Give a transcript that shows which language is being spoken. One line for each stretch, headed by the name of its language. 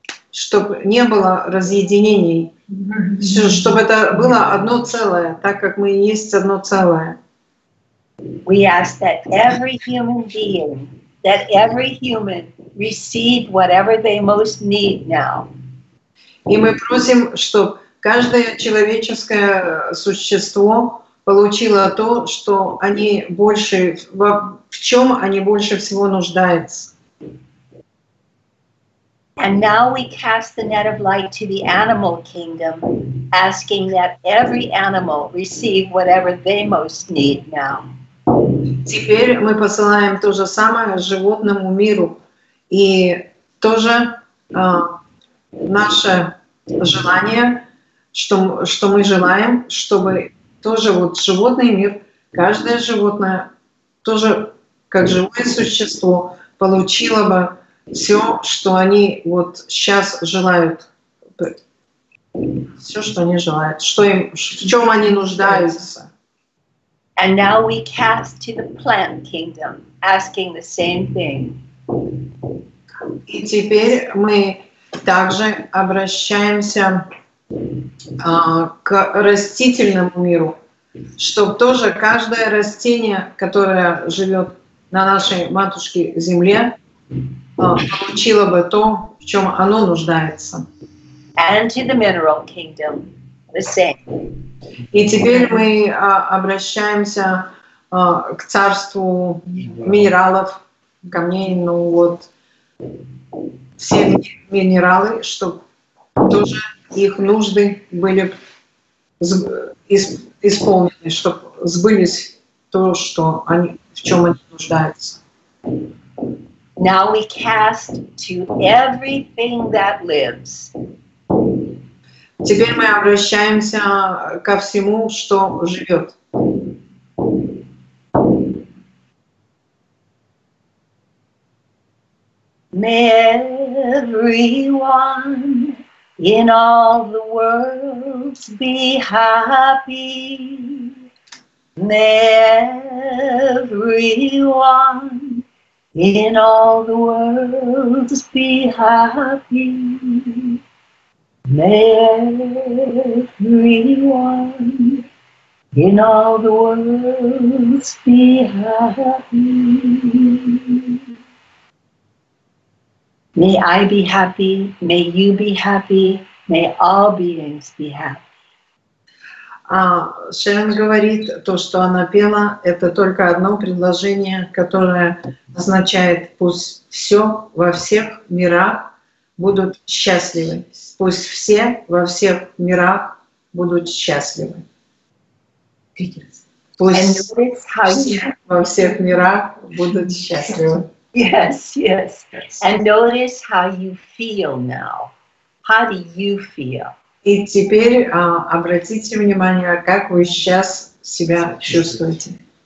Russian: чтобы не было разъединений, чтобы это было одно целое, так как мы и есть одно целое.
English: We ask that every human being, that every human receive whatever they most need now.
Russian: И мы просим, чтобы каждое человеческое существо получило то, что они больше, в чем они больше всего нуждаются.
English: And now we cast the net of light to the animal kingdom, asking that every animal receive whatever they most need now.
Russian: Теперь мы посылаем то же самое животному миру. И тоже наше желание, что мы желаем, чтобы тоже вот животный мир, каждое животное тоже как живое существо получило бы все, что они вот сейчас желают, все, что они желают, в чем они нуждаются.
English: And now we cast to the plant kingdom, asking the same thing.
Russian: И теперь мы также обращаемся к растительному миру, чтобы тоже каждое растение, которое живет на нашей матушке Земле, получило бы то, в чем оно нуждается.
English: And to the mineral kingdom, the same.
Russian: И теперь мы обращаемся к царству минералов, камней, ну вот, все минералы, чтобы тоже их нужды были исполнены, чтобы сбылись то, что в чем они нуждаются.
English: Now we cast to everything that lives.
Russian: Теперь мы обращаемся ко всему, что живет.
English: May everyone in all the world be happy. May everyone in all the world be happy. May everyone in all the world be happy. May I be happy, may you be happy, may all beings be happy.
Russian: Шерон говорит, то, что она пела, это только одно предложение, которое означает: пусть все во всех мирах будут счастливы. Пусть все во всех мирах будут счастливы. Пусть все во всех мирах будут счастливы.
English: Yes, yes. And notice how you feel now. How do you feel?
Russian: И теперь обратите внимание, как вы сейчас себя чувствуете.